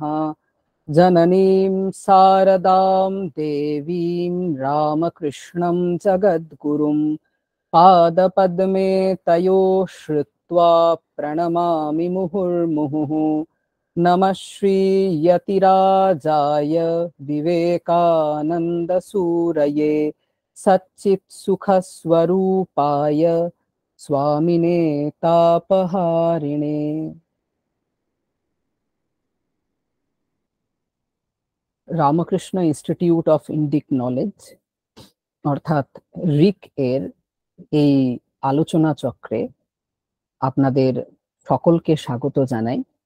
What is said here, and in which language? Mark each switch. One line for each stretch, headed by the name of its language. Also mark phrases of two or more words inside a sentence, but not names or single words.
Sanskrit: जननीं शारदां देवीं रामकृष्णं जगद्गुरुं पादपद्मे तयो श्रुत्वा प्रणमामि मुहुर्मुहुः। नमः श्रीयतिराजाय विवेकानन्दसूरये सच्चित्सुखस्वरूपाय स्वामिने तापहारिणे।
Bangla: রামকৃষ্ণ ইনস্টিটিউট অফ ইন্ডিক নলেজ অর্থাৎ রিক এর এই আলোচনা চক্রে আপনাদের সকলকে স্বাগত জানাই।